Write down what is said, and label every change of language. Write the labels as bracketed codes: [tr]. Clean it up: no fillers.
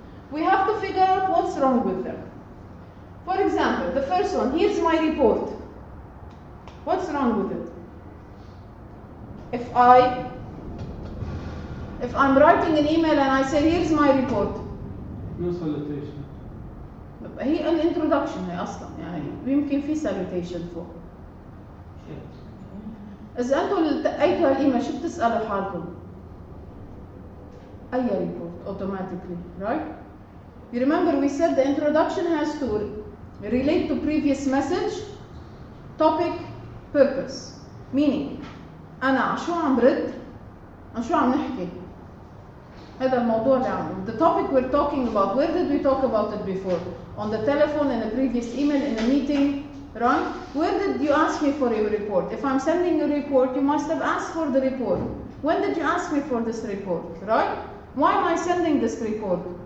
[en] We have to figure out what's wrong with them. For example, the first one, here's my report. What's wrong with it? If I'm writing an email and I say, here's my report. No salutation. [ar] هي الانترودكشن هي اصلا يعني يمكن في salutation فوق. إذا أنتم لقيتوا هالإيميل شو بتسألوا حالكم؟ أي [en] report automatically, [ar] right? [en] You remember we said the introduction has to relate to previous message, topic, purpose. Meaning [ar] أنا عشو عم رد؟ عن شو عم نحكي؟ هذا الموضوع اللي عم. [en] The topic we're talking about, where did we talk about it before? On the telephone, in a previous email, in a meeting, right? Where did you ask me for your report? If I'm sending a report, you must have asked for the report. When did you ask me for this report, right? Why am I sending this report?